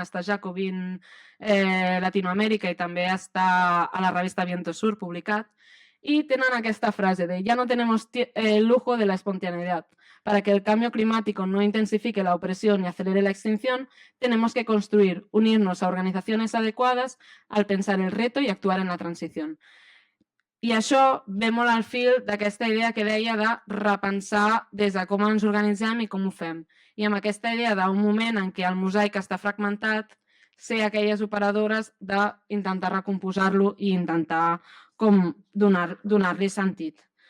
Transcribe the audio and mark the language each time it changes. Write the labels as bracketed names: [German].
[Catalan] Està a Jacobin Latinoamèrica i també està a la revista Viento Sur publicat. [Spanish] Y tienen esta frase de ya no tenemos el lujo de la espontaneidad. Para que el cambio climático no intensifique la opresión y acelere la extinción, tenemos que construir, unirnos a organizaciones adecuadas al pensar el reto y actuar en la transición. [Catalan] I això ve molt al fil d'aquesta idea que deia de repensar des de com ens organitzem i com ho fem. I amb aquesta idea d'un moment en què el mosaic està fragmentat, ser aquelles operadores d'intentar recomposar-lo i intentar com donar-li sentit.